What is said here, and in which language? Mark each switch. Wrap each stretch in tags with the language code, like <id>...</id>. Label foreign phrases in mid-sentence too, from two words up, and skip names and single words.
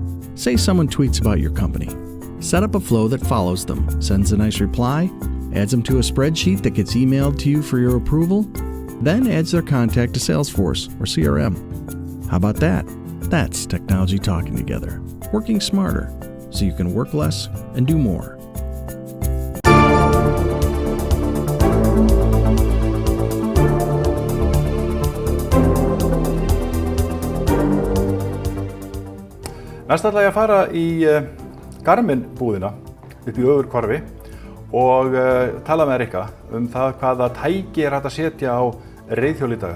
<en>Say someone tweets about your company. Set up a flow that follows them, sends a nice reply, adds them to a spreadsheet that gets emailed to you for your approval, then adds their contact to Salesforce or CRM. How about that? That's technology talking together, working smarter, so you can work less and do more.</en> <is>Næst ætla ég að fara í Garmin búðina upp í Ögurhvarfi og tala með Rikka það hvaða tæki er hægt að setja á reiðhjól í dag.</is>